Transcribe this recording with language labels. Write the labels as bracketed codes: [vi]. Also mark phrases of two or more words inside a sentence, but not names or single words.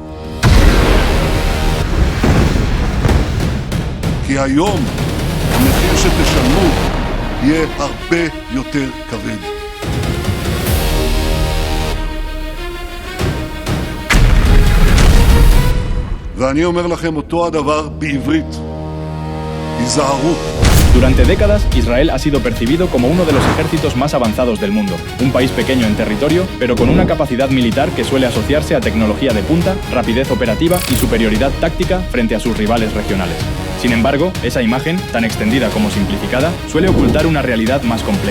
[he] כי היום המחיר שתשלמו יהיה הרבה יותר כבד. ואני אומר לכם אותו הדבר בעברית. היזהרו. [es] Durante décadas, Israel ha sido percibido como uno de los ejércitos más avanzados del mundo. Un país pequeño en territorio, pero con una capacidad militar que suele asociarse a tecnología de punta, rapidez operativa y superioridad táctica frente a sus rivales regionales. Sin embargo, esa imagen, tan extendida como simplificada, suele ocultar una realidad más compleja.